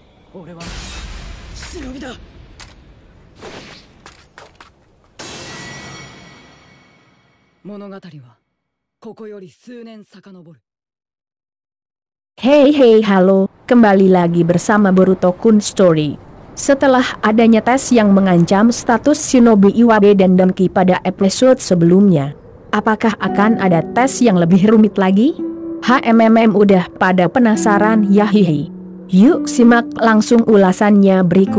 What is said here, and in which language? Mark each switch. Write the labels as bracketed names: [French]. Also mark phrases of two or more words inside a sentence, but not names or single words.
[Japanese] 俺は忍びだ。物語はここより数年遡る。 [Indonesian] Hey halo, kembali lagi bersama Boruto Kun Story. Setelah adanya tes yang mengancam status Shinobi Iwabe dan Denki pada episode sebelumnya, apakah akan ada tes yang lebih rumit lagi? Udah pada penasaran ya hihi? Yuk simak langsung ulasannya berikut.